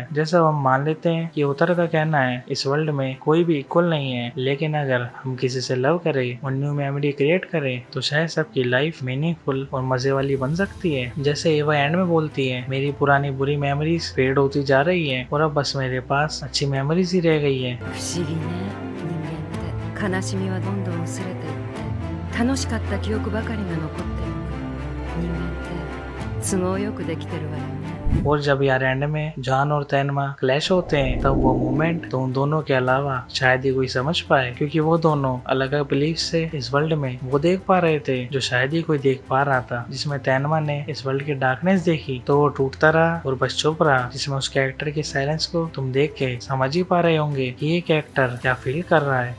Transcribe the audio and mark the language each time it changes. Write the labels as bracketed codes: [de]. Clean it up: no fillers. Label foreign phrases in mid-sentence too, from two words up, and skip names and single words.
[hi] जैसा हम मान लेते हैं कि उतर का कहना है इस वर्ल्ड में कोई भी इक्वल नहीं है, लेकिन अगर हम किसी से लव करें और [en] new memory create [hi] करें तो शायद सबकी [en] life meaningful [hi] और मजे वाली बन सकती है। जैसे एवा एंड में बोलती है, मेरी पुरानी बुरी [en] memories fade [hi] होती जा रही है और अब बस मेरे पास अच्छी मेमोरीज ही रह गई है। [ja] 不思議ね、人間って悲しみはどんどん薄れていって楽しかった記憶ばかりが残っていく。人間って都合よくできてるわよね。 [hi] और जब यार एंड में जॉन और तैनमा क्लैश होते हैं तब वो मोमेंट तो उन दोनों के अलावा शायद ही कोई समझ पाए, क्योंकि वो दोनों अलग अलग बिलीफ से इस वर्ल्ड में वो देख पा रहे थे जो शायद ही कोई देख पा रहा था। जिसमें तैनमा ने इस वर्ल्ड की डार्कनेस देखी तो वो टूटता रहा और बस चुप रहा, जिसमें उस कैरेक्टर के साइलेंस को तुम देख के समझ ही पा रहे होंगे कि ये कैरेक्टर क्या फील कर रहा है।